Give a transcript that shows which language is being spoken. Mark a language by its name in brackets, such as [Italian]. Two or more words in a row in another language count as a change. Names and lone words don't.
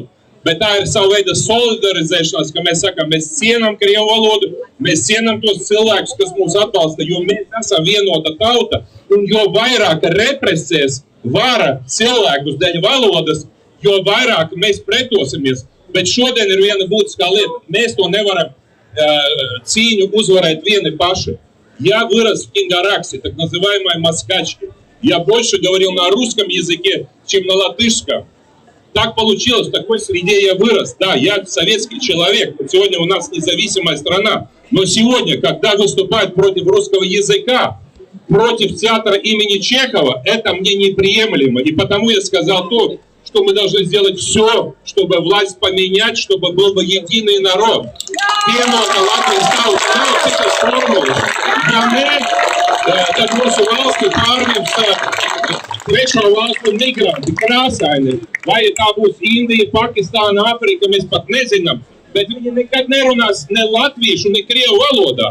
[Latvian] Bet tā ir sava veida solidarizēšanās, ka mēs sakām, mēs cienam krievu valodu, mēs cienam tos cilvēkus, kas mūs atbalsta, jo mēs esam vienota tauta. Un jo vairāk represēs vara cilvēkus dēļ valodas, jo vairāk mēs pretosimies. Bet šodien ir viena būtiskā lieta. Mēs to nevaram циню uzvarēt vieni paši. [Russian] Я вырос в Кингараксе, так называемой москачке. Я больше говорил на русском языке, чем на латышском. Так получилось, в такой среде я вырос. Да, я советский человек. Сегодня у нас независимая страна. Но сегодня, когда выступают против русского языка, против театра имени Чехова, это мне неприемлемо. И потому я сказал то, что мы должны сделать все, чтобы власть поменять, чтобы был бы единый народ. [Latvian] Piemēram, Latvijas tauta nav citas formulas. Ja ne, tad mūsu valsti pārņems trešo valstu migranti, krāsaini. Vai tā būs Indija, Pakistāna, Āfrika, mēs pat nezinām. Bet viņi nekad nerunās ne latviešu, ne krievu valodā.